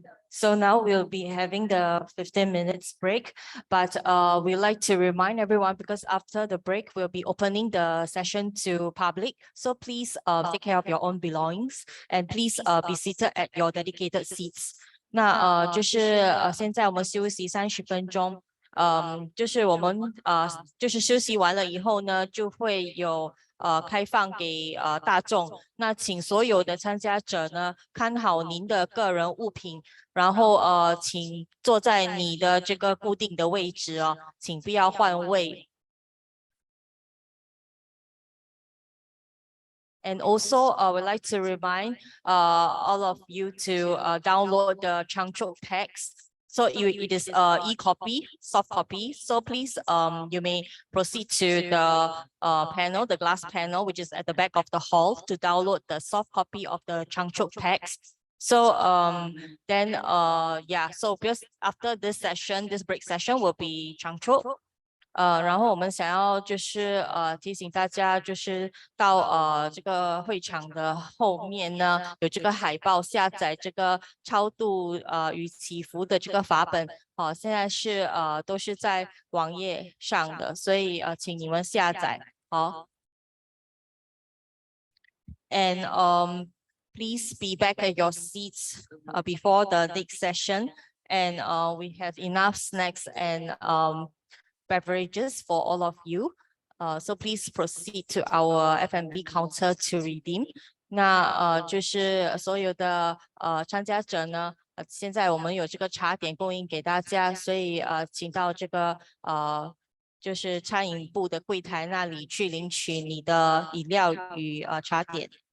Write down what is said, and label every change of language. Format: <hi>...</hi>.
<en>So now we'll be having the 15 minutes break, but we'd like to remind everyone, because after the break, we'll be opening the session to public. So please take care of your own belongings and please be seated at your dedicated seats.</en> <zh>那现在我们休息30分钟，就是休息完了以后呢，就会有开放给大众。那请所有的参加者呢，看好您的个人物品，然后请坐在你的这个固定的位置哦，请不要换位。</zh> <en>And also, I would like to remind all of you to download the Changchuk text. So it is e-copy, soft copy. So please, you may proceed to the panel, the glass panel, which is at the back of the hall, to download the soft copy of the Changchuk text. So so because after this session, this break session will be Changchuk.</en> <zh>然后我们想要就是提醒大家，就是到这个会场的后面呢，有这个海报下载这个超度与祈福的这个法本，现在是都是在网页上的，所以请你们下载。</zh> <en>好 ，and please be back at your seats before the next session, and we have enough snacks and beverages for all of you. So please proceed to our F&B counter to redeem.</en> <zh>那就是所有的参加者呢，现在我们有这个茶点供应给大家，所以请到这个就是餐饮部的柜台那里去领取你的饮料与茶点。</zh>